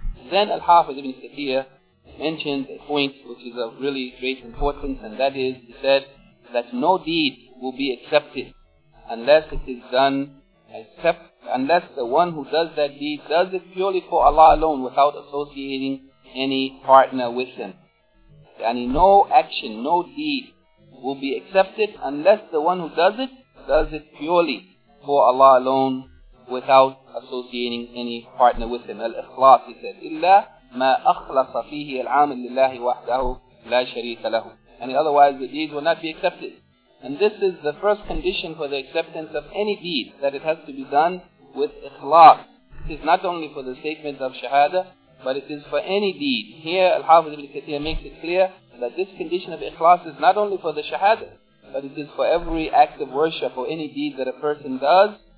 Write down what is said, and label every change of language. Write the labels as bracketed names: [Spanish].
[English] Then Al-Hafiz ibn Kathir mentioned a point which is of really great importance, and that is, he said, that no deed will be accepted unless it is done except unless the one who does that deed does it purely for Allah alone without associating any partner with Him. Yani no action, no deed will be accepted unless the one who does it purely for Allah alone without associating any partner with Him. Al-Ikhlas, he said, [Arabic] إِلَّا مَا أَخْلَصَ فِيهِ الْعَامِلْ لِلَّهِ وَحْدَهُ لَا شَرِيكَ لَهُ. [English] And otherwise the deed will not be accepted. And this is the first condition for the acceptance of any deed, that it has to be done with ikhlas. It is not only for the statement of shahada, but it is for any deed. Here, Al-Hafiz ibn Kathir makes it clear that this condition of ikhlas is not only for the shahada, but it is for every act of worship or any deed that a person does.